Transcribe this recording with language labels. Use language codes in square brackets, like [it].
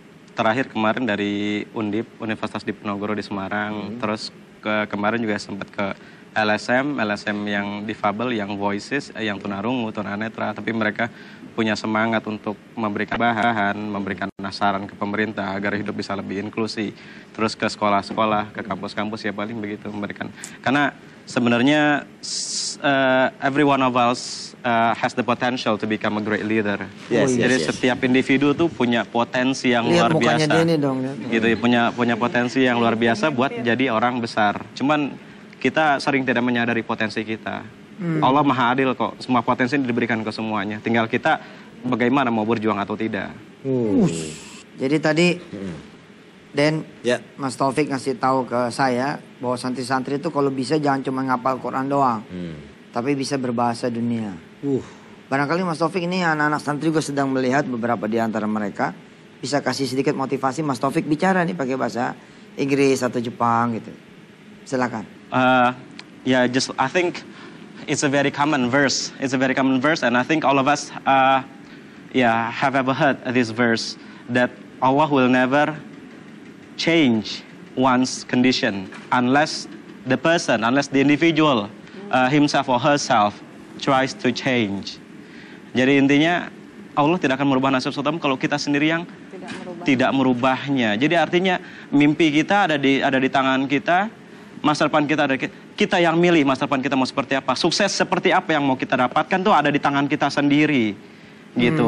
[id] Terakhir kemarin dari Undip, Universitas Diponegoro di Semarang. Terus kemarin juga sempat ke LSM yang difabel, yang voices, yang tunarungu, tunanetra. Tapi mereka punya semangat untuk memberikan bahan, memberikan saran ke pemerintah agar hidup bisa lebih inklusi. Terus ke sekolah-sekolah, ke kampus-kampus ya paling begitu memberikan. Karena sebenarnya [en] every one of us has the potential to become a great leader. [id] Jadi setiap individu tuh punya potensi yang luar biasa. Dia nih dong. Gitu ya, punya potensi yang luar biasa buat jadi orang besar. Cuman kita sering tidak menyadari potensi kita. Allah Maha Adil kok, semua potensi diberikan ke semuanya. Tinggal kita bagaimana mau berjuang atau tidak. Jadi tadi Dan Ya. Mas Taufik ngasih tahu ke saya bahwa santri-santri itu kalau bisa jangan cuma ngapal Quran doang, tapi bisa berbahasa dunia. Barangkali Mas Taufik ini anak-anak santri juga sedang melihat beberapa di antara mereka. Bisa kasih sedikit motivasi Mas Taufik bicara nih pakai bahasa Inggris atau Jepang gitu. Silakan. [en] I think it's a very common verse. It's a very common verse, and I think all of us, have ever heard this verse that Allah will never change one's condition unless the individual himself or herself tries to change. [id] Jadi intinya Allah tidak akan merubah nasib seseorang kalau kita sendiri yang tidak merubahnya. Jadi artinya mimpi kita ada di tangan kita, masa depan kita ada kita yang milih masa depan kita mau seperti apa. Sukses seperti apa yang mau kita dapatkan tuh ada di tangan kita sendiri. Gitu.